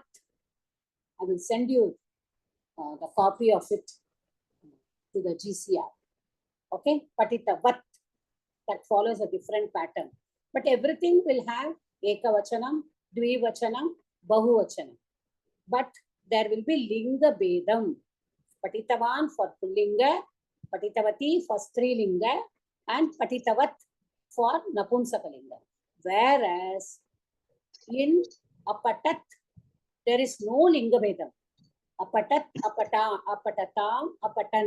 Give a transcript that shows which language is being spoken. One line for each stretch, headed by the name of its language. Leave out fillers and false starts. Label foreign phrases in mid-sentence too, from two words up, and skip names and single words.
English: I will send you the copy of it to the GCR. Okay, Patitavat. That follows a different pattern. But everything will have
Sanskrit: Ekavachanam, Dvivachanam, Bahuvachanam.
English: But there will be
Sanskrit: Linga Bedam.
English: Patitavan for Pullinga, Patitavati for Strilinga, and Patitavat for Napumsakalinga. Whereas in Apatat, there is no
Sanskrit: Linga Bedam. Apatat, Apata, Apatatam, Apatan.